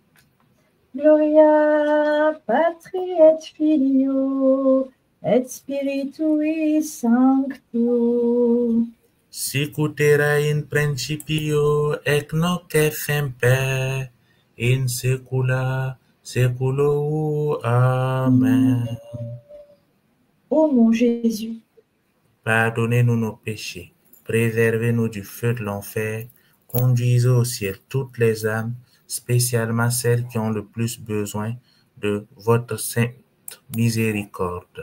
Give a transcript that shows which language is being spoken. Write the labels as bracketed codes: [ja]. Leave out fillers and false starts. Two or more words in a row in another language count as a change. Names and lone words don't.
[la] Gloria Patri et Filio et Spiritui Sancto. Sic ut era in principio, ec nunc et semper, in saecula saeculorum. Amen. [fr] Ô mon Jésus, Pardonnez-nous nos péchés, préservez-nous du feu de l'enfer, conduisez au ciel toutes les âmes, spécialement celles qui ont le plus besoin de votre sainte miséricorde.